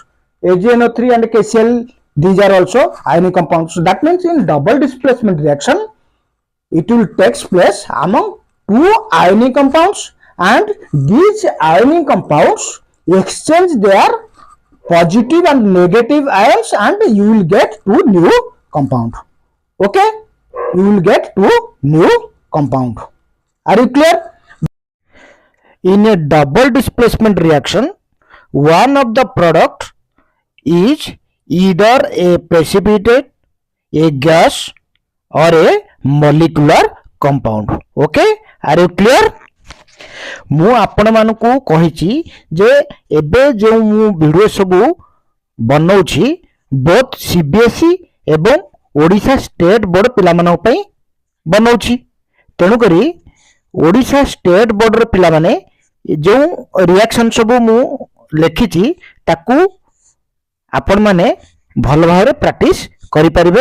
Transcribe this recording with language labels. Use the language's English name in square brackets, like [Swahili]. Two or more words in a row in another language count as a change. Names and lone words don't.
[English] AgNO3 and KCl these are also ionic compounds that means in double displacement reaction it will takes place among two ionic compounds and these ionic compounds exchange their positive and negative ions and you will get two new compound okay you will get two new compound Are you clear? In a double displacement reaction, one of the product is either a precipitate, a gas, or a molecular compound. Okay, are you clear? [Odia] ମୁଁ ଆପଣମାନଙ୍କୁ କହିଛି ଯେ ଏବେ ଯେଉଁ ମୁଁ ଭିଡ଼ିଓ ସବୁ ବନଉଛି ବୋଥ୍ CBSE ଏବଂ ଓଡ଼ିଶା ଷ୍ଟେଟ୍ ବୋର୍ଡ଼ ପିଲାମାନଙ୍କ ପାଇଁ ବନଉଛି। ତେଣୁକରି ଓଡ଼ିଶା ଷ୍ଟେଟ୍ ବୋର୍ଡ଼ର ପିଲାମାନେ ଯେଉଁ ରିଆକ୍ସନ୍ ସବୁ ମୁଁ ଲେଖିଛି ତାକୁ ଆପଣମାନେ ଭଲ ଭାବରେ ପ୍ରାକ୍ଟିସ୍ କରିପାରିବେ।